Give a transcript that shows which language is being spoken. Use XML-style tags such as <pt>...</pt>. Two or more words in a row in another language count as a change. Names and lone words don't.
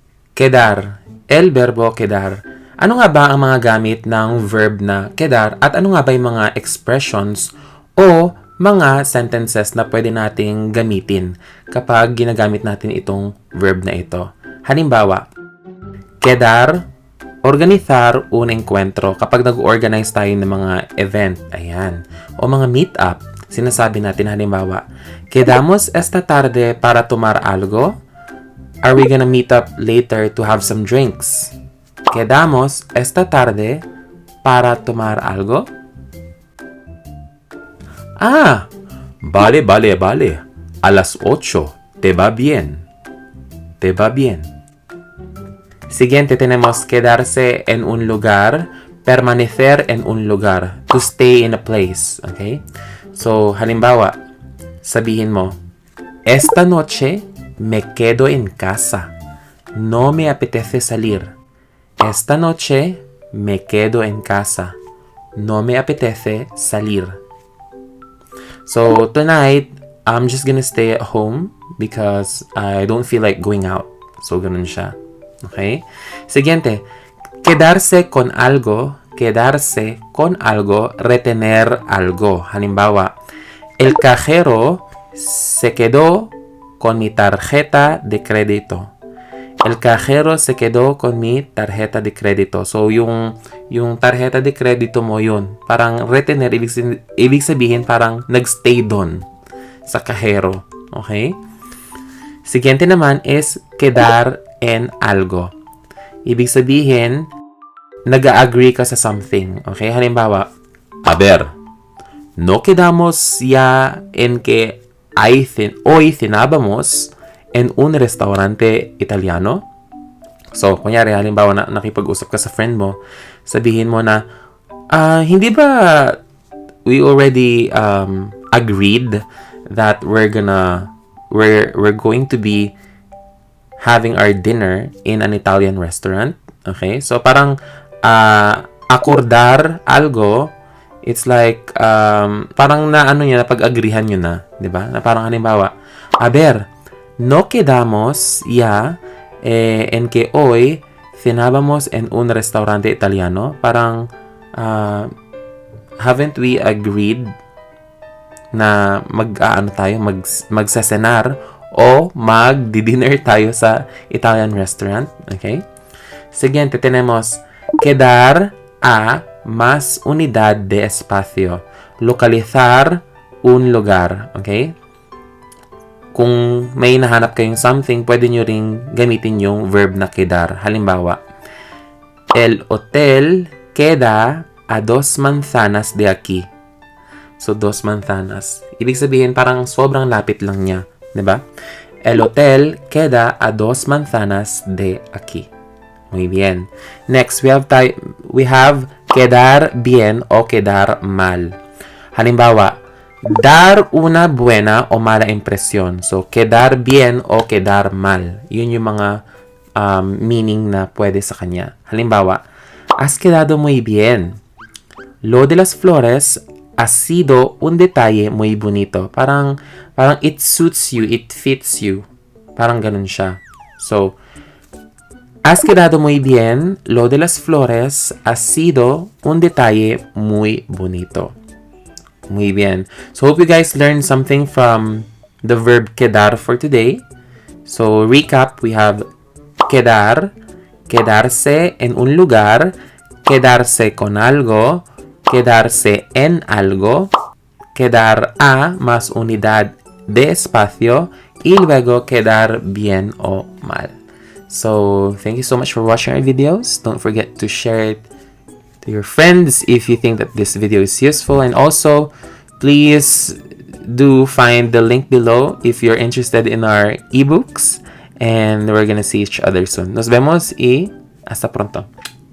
<es>Quedar. El verbo quedar.</es> <tl>Ano nga ba ang mga gamit ng verb na quedar at ano nga ba yung mga expressions o mga sentences na pwede nating gamitin kapag ginagamit natin itong verb na ito? Halimbawa,</tl> <es>quedar, organizar un encuentro.</es> <tl>Kapag nag-organize tayo ng mga event, ayan, o mga meet-up, sinasabi natin halimbawa,</tl> <es>quedamos esta tarde para tomar algo?</es> <en>Are we gonna meet up later to have some drinks?</en> <es>Quedamos esta tarde para tomar algo? Ah, vale. A las 8, ¿te va bien? ¿Te va bien?</es> <tl>Siguiente tenemos</tl> <es>quedarse en un lugar, permanecer en un lugar,</es> <en>to stay in a place, okay? So,</en> <tl>halimbawa, sabihin mo,</tl> <es>esta noche me quedo en casa. No me apetece salir. Esta noche me quedo en casa. No me apetece salir.</es> <en>So, tonight, I'm just gonna stay at home because I don't feel like going out. So,</en> <tl>ganun siya.</tl> <es>Okay? Siguiente. Quedarse con algo, retener algo. Halimbawa, el cajero se quedó con mi tarjeta de crédito. El cajero se quedó con mi tarjeta de crédito.</es> <tl>So, yung</tl> <es>tarjeta de crédito</es> <tl>mo yun. Parang retener, ibig sabihin parang nagstay doon sa cajero.</tl> <en>Okay?</en> <tl>Siguiente naman is</tl> <es>quedar en algo.</es> <tl>Ibig sabihin, nag-agree ka sa something.</tl> <en>Okay?</en> <tl>Halimbawa,</tl> <es>a ver, no quedamos ya en que hoy cenábamos en un restaurante italiano.</es> <en>So,</en> <tl>kunyari, halimbawa na nakipag-usap ka sa friend mo, sabihin mo na, hindi ba</tl> <en>we already agreed that we're going to be having our dinner in an Italian restaurant? Okay? So,</en> <es>parang acordar algo,</es> <en>it's like,</en> <tl>parang napag-agreehan nyo na, di ba? Na parang halimbawa,</tl> <es>a ver, no quedamos ya en que hoy cenábamos en un restaurante italiano.</es> <tl>Parang,</tl> <en>haven't we agreed</en> <tl>na magsasenar o mag-dinner tayo sa</tl> <en>Italian restaurant? Okay?</en> <es>Siguiente, tenemos quedar a más unidad de espacio. Localizar un lugar.</es> <en>Okay?</en> <tl>Kung may nahanap kayong something, pwede nyo ring gamitin yung verb na quedar. Halimbawa,</tl> <es>el hotel queda a 2 manzanas de aquí. So, 2 manzanas.</es> <tl>Ibig sabihin, parang sobrang lapit lang niya. Diba?</tl> <es>El hotel queda a 2 manzanas de aquí. Muy bien.</es> <en>Next, we have</en> <es>quedar bien o quedar mal. Halimbawa, dar una buena o mala impresión. So, quedar bien o quedar mal.</es> <tl>Yun yung mga meaning na pwede sa kanya. Halimbawa,</tl> <es>has quedado muy bien. Lo de las flores ha sido un detalle muy bonito.</es> <en>Parang it suits you, it fits you.</en> <tl>Parang ganun siya. So,</tl> <es>has quedado muy bien. Lo de las flores ha sido un detalle muy bonito. Muy bien.</es> <en>So, hope you guys learned something from the verb quedar for today. So, recap, we have</en> <es>quedar, quedarse en un lugar, quedarse con algo, quedarse en algo, quedar a más unidad de espacio, y luego quedar bien o mal.</es> <en>So, thank you so much for watching our videos. Don't forget to share it to your friends if you think that this video is useful, and also please do find the link below if you're interested in our ebooks, and we're gonna see each other soon.</en> <es>Nos vemos y hasta pronto.</es>